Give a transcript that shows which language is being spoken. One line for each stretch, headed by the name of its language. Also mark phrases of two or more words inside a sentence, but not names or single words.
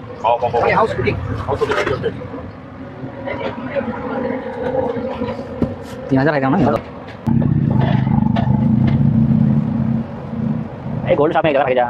English: Oh, house cooking. House cooking, okay.
Indonesian: Ini aja kayak mana?
English: Gold shop
Hindi: में इधर आके जा.